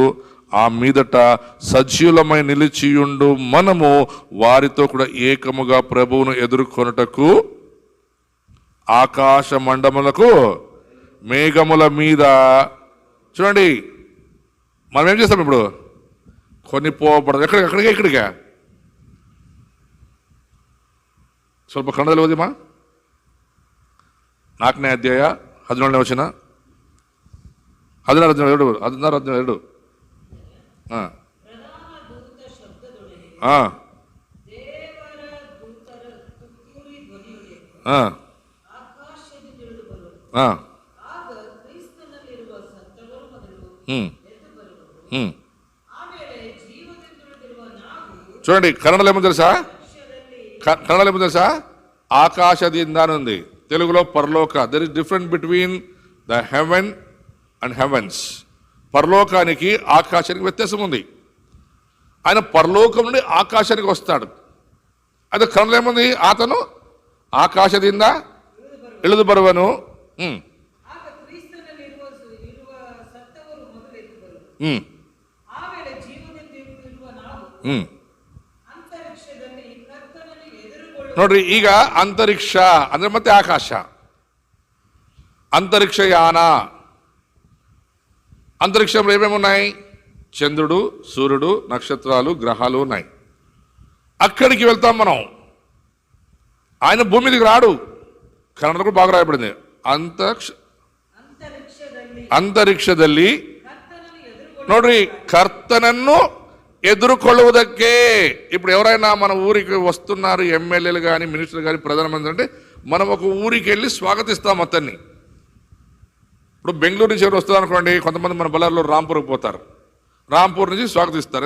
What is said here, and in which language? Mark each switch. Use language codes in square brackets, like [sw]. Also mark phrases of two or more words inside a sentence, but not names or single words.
[te] ఆ మీదట సజీవులమై నిలిచియుండు మనము వారితో కూడా ఏకముగా ప్రభువును ఎదుర్కొనుటకు ఆకాశ మండములకు మేఘముల మీద. చూడండి, మనం ఏం చేస్తాం ఇప్పుడు? కొనిపోబడదు. ఎక్కడికా? [kn] ಸ್ವಲ್ಪ ಕನ್ನಡದಲ್ಲಿ ಓದಿಮ್ಮ. 4ನೇ ಅಧ್ಯಾಯ 17ನೇ ವಚನ, 16, 17, 16, 17. ఆ, ಪ್ರಧಾನ ದೂತ ಶಬ್ದದೊಡನೆ ఆ, ದೇವರ ದೂತರ ತುತ್ತೂರಿ ಧ್ವನಿಯೊಡನೆ ఆ, ಆಕಾಶದಿಂದ ಇಳಿದು ಬರುವರು. ఆ, ಆಗ ಕ್ರಿಸ್ತನಲ್ಲಿರುವ ಸತ್ತವರು ಮೊದಲು ఉమ్, ಎದ್ದು ಬರುವರು. ఉమ్. ಆಮೇಲೆ ಜೀವದಿಂದುಳಿದಿರುವ ನಾವು [te] చూడండి కన్నడలో ఏమో తెలుసా? [kn] ಪಕ್ಷದಲ್ಲಿ [te] కన్నడలో ఏమో తెలుసా? ఆకాశದಿಂದ అని ఉంది, తెలుగులో పరలోక. [en] There is different between the heaven and heavens. [te] పరలోకానికి ఆకాశానికి వ్యత్యాసం ఉంది. ఆయన పరలోకం నుండి ఆకాశానికి వస్తాడు. అయితే కన్నడలో ఏముంది? అతను ఆకాశದಿಂದ ఇಳಿದು ಬರುವನು. [kn] ಆಗ ಕ್ರಿಸ್ತನಲ್ಲಿರುವ ಸತ್ತವರು ಮೊದಲು ಎದ್ದು ಬರುವರು. ఉమ్, ಆಮೇಲೆ ಜೀವದಿಂದಿರುವ ನಾವು ఉమ్. ಅಂತರಿಕ್ಷದಲ್ಲಿ ಕರ್ತನನ್ನು ಎದುರುಗೊಳ್ಳುವ ನೋಡ್ರಿ, ಈಗ ಅಂತರಿಕ್ಷ ಅಂದ್ರೆ ಮತ್ತೆ ಆಕಾಶ, [te] అంతరిక్షయాన. అంతరిక్షంలో ఏమేమి ఉన్నాయి? చంద్రుడు, సూర్యుడు, నక్షత్రాలు, గ్రహాలు ఉన్నాయి. అక్కడికి వెళ్తాం మనం. ఆయన భూమి మీదకి రాడు. కన్నడ కూడా బాగా రాయబడింది. [kn] ಅಂತರಿಕ್ಷದಲ್ಲಿ ಅಂತರಿಕ್ಷದಲ್ಲಿ ಕರ್ತನನ್ನು ಎದುರುಗೊಳ್ಳುವ ನೋಡ್ರಿ, కర్తనన్ను ఎదుర్కొള്ളുವುದಕ್ಕೆ. [te] ఇప్పుడు ఎవరైనా మన ఊరికి వస్తున్నారు, ఎమ్మెల్యేలు కానీ, మినిస్టర్లు కానీ, ప్రధానమంత్రి అంటే మనం ఒక ఊరికి వెళ్ళి స్వాగతిస్తాం అతన్ని. ఇప్పుడు బెంగళూరు నుంచి ఎవరు వస్తారు అనుకోండి, కొంతమంది మన బళ్ళారిలో రాంపూర్కి పోతారు, రాంపూర్ నుంచి స్వాగతిస్తారు.